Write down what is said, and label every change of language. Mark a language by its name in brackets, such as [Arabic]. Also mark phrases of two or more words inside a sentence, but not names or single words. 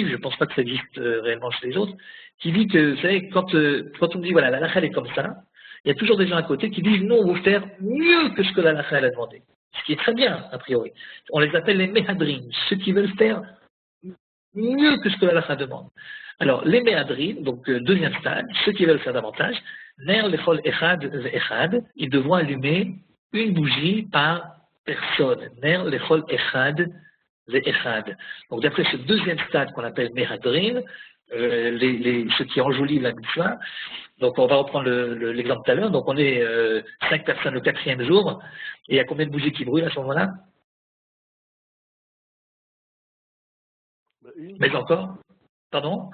[French] Je ne pense pas que ça existe réellement chez les autres, qui dit que, vous savez, quand on dit voilà, la halakha est comme ça, il y a toujours des gens à côté qui disent non, on va faire mieux que ce que la halakha a demandé. Ce qui est très bien a priori. On les appelle les mehadrim, ceux qui veulent faire mieux que ce que la halakha demande. Alors les mehadrim, donc deuxième stade, ceux qui veulent faire davantage, [Hebrew] נר לכל אחד ואחד, [French] ils devront allumer une bougie par personne. [Hebrew] נר לכל אחד ואחד. [French] Donc d'après ce deuxième stade qu'on appelle mehadrin, ceux qui enjolivent la mitzvah, donc on va reprendre l'exemple tout à l'heure, donc on est 5 personnes le 4e jour, et il y a combien de bougies qui brûlent à ce moment-là? Mais encore? Pardon?